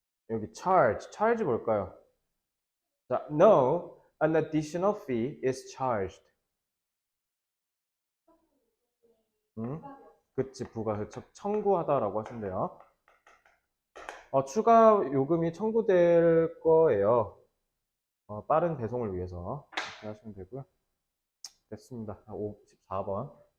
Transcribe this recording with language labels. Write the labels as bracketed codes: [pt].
[ko] 여기 charge 뭘까요? [en] 자, no, an additional fee is charged. [ko] 그치, 청구하다라고 하신대요. 추가 요금이 청구될 거예요. 빠른 배송을 위해서. 이렇게 하시면 되고요. 됐습니다. 14번.